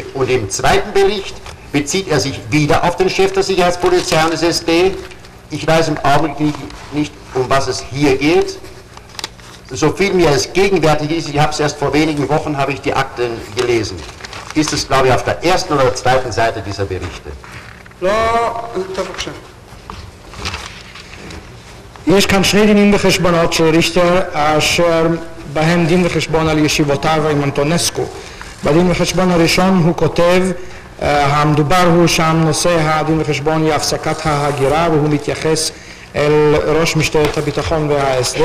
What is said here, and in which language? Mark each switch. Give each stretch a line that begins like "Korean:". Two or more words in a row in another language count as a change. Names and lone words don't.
German: Und im zweiten Bericht bezieht er sich wieder auf den Chef der Sicherheitspolizei und des SD. Ich weiß im Augenblick nicht, um was es hier geht. So viel mir es gegenwärtig ist, ich habe es erst vor wenigen Wochen, habe ich die Akten gelesen. Ist es, glaube ich, auf der ersten oder zweiten Seite dieser Berichte.
Hebrew: יש כאן שני דינים בחשבונות של ריכטר אשר בהם דין וחשבון על ישיבותיו עם אנטונסקו. בדין וחשבון הראשון הוא כותב, המדובר הוא שם נושא הדין וחשבון היא הפסקת ההגירה, והוא מתייחס אל ראש משטרת הביטחון וה-SD.